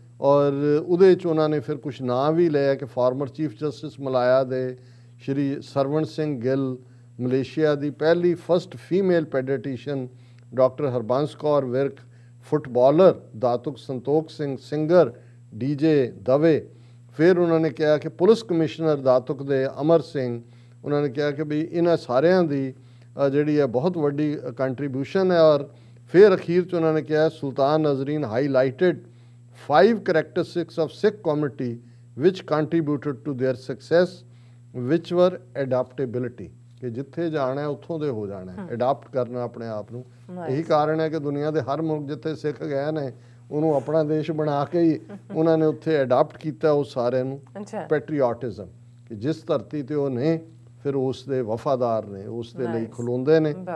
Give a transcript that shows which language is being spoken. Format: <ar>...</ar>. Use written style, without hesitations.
<pa>ਔਰ ਉਹਦੇ 'ਚ ਉਹਨਾਂ ਨੇ ਫਿਰ ਕੁਛ ਨਾਂ ਵੀ ਲਿਆ ਕਿ ਫਾਰਮਰ ਚੀਫ ਜਸਟਿਸ ਮਲਾਇਆ ਦੇ ਸ਼੍ਰੀ ਸਰਵਣ ਸਿੰਘ ਗਿੱਲ, ਮਲੇਸ਼ੀਆ ਦੀ ਪਹਿਲੀ first female ਪੈਡੀਟੀਸ਼ਨ doctor Harbans Kaur Virk, footballer ਦਾਤੁਕ Santokh Singh, singer DJ ਦਵੇ। ਫਿਰ ਉਹਨਾਂ ਨੇ ਕਿਹਾ ਕਿ ਪੁਲਿਸ ਕਮਿਸ਼ਨਰ ਦਾਤੁਕ ਦੇ ਅਮਰ ਸਿੰਘ। ਉਹਨਾਂ ਨੇ ਕਿਹਾ ਕਿ ਵੀ ਇਹਨਾਂ ਸਾਰਿਆਂ ਦੀ ਜਿਹੜੀ ਹੈ ਬਹੁਤ ਵੱਡੀ ਕੰਟਰੀਬਿਊਸ਼ਨ ਹੈ। ਔਰ ਫਿਰ ਅਖੀਰ 'ਚ ਉਹਨਾਂ ਨੇ ਕਿਹਾ</pa> <en>Sultan Nazrin highlighted 5 characteristics of Sikh community which contributed to their success, which were adaptability।</en> <pa>ਕਿ ਜਿੱਥੇ ਜਾਣਾ ਹੈ ਉੱਥੋਂ ਦੇ ਹੋ ਜਾਣਾ ਹੈ, ਅਡਾਪਟ ਕਰਨਾ ਆਪਣੇ ਆਪ ਨੂੰ। ਇਹੀ ਕਾਰਨ ਹੈ ਕਿ ਦੁਨੀਆ ਦੇ ਹਰ ਮੁਲਕ ਜਿੱਥੇ ਸਿੱਖ ਗਏ ਨੇ ਉਹਨੂੰ ਆਪਣਾ ਦੇਸ਼ ਬਣਾ ਕੇ ਹੀ ਉਹਨਾਂ ਨੇ ਉੱਥੇ ਅਡਾਪਟ ਕੀਤਾ ਉਹ ਸਾਰਿਆਂ ਨੂੰ ਪੈਟਰੀਓਟਿਜ਼ਮ, ਕਿ ਜਿਸ ਧਰਤੀ ਤੇ ਉਹ ਨੇ ਫਿਰ ਉਸ ਦੇ ਵਫਾਦਾਰ ਨੇ, ਉਸ ਦੇ ਲਈ ਖਲੋਂਦੇ ਨੇ।</pa>